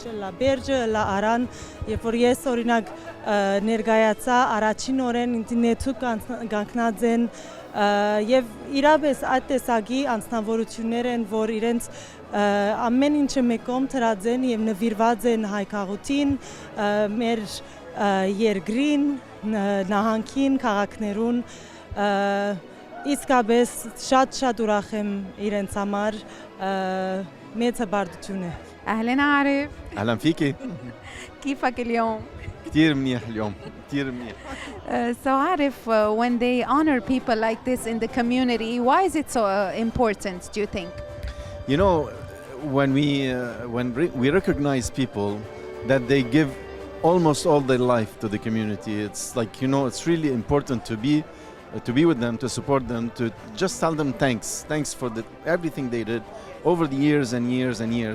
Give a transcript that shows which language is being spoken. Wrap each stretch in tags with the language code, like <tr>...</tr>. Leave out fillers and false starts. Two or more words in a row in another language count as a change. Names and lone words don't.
<hy>լա Բերջը, լա Արան, երբ որ ես օրինակ ներկայացա առաջին օրեն ինտերնետու կանգնած են եւ իրապես այդ տեսակի անձնավորություններ են, որ իրենց ամեն ինչը մեկում դրած են եւ նվիրված են հայ քաղաքին, մեր երկրին, նահանգին, քաղաքներուն իսկապես շատ ուրախ եմ իրենց համար մեծ հբարդություն է</hy> <ar>أهلا عارف اهلا فيكي كيفك اليوم؟ كثير منيح اليوم كثير منيح</ar> <en>So عارف when they honor people like this in the community, why is it so important, do you think? You know, when we recognize people that they give almost all their life to the community, it's like, you know, it's really important to be with them, to support them, to just tell them thanks for everything they did over the years and years and years.</en>